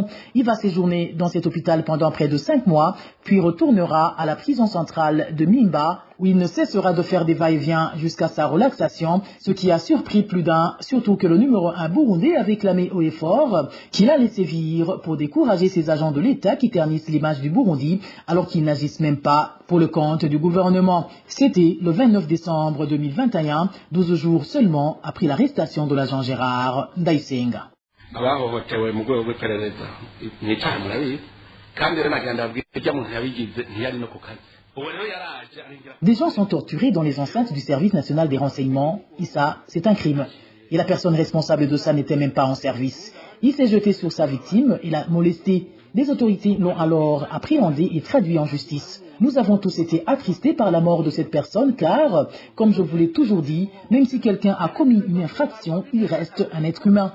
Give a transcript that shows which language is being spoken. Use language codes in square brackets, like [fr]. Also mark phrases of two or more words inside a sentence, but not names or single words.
[fr] Il va séjourner dans cet hôpital pendant près de 5 mois, puis retournera à la prison centrale de Mimba où il ne cessera de faire des va-et-vient jusqu'à sa relaxation, ce qui a surpris plus d'un, surtout que le numéro 1 burundais a réclamé haut et fort qu'il allait sévir pour décourager ces agents de l'État qui ternissent l'image du Burundi alors qu'ils n'agissent même pas pour le compte du gouvernement. C'était le 29 décembre 2021, 12 jours seulement après l'arrestation de l'agent Gérard Ndaïsenga. [rw] abahohotewe mu rwego rw'iperereza ni icyaha murabizi kandi rero nagenda abwira ijya muntu yabigize ntiyari no ku kazi. [fr] Des gens sont torturés dans les enceintes du service national des renseignements, et ça, c'est un crime. Et la personne responsable de ça n'était même pas en service. Il s'est jeté sur sa victime et l'a molesté. Les autorités l'ont alors appréhendé et traduit en justice. Nous avons tous été attristés par la mort de cette personne car, comme je vous l'ai toujours dit, même si quelqu'un a commis une infraction, il reste un être humain.